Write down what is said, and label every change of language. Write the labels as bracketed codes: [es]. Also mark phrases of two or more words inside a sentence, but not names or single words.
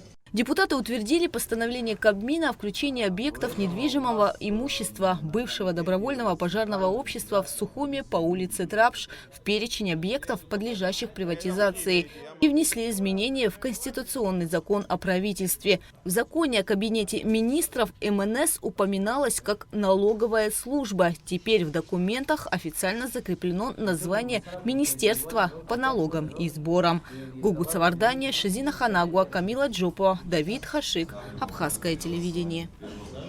[ru] Депутаты утвердили постановление Кабмина о включении объектов недвижимого имущества бывшего добровольного пожарного общества в Сухуме по улице Трапш в перечень объектов, подлежащих приватизации, и внесли изменения в Конституционный закон о правительстве. В законе о Кабинете министров МНС упоминалось как налоговая служба. Теперь в документах официально закреплено название Министерства по налогам и сборам. Гугут Савардания, Шизина Ханагуа, Камила Джопо, Давид Хашик, Абхазское телевидение.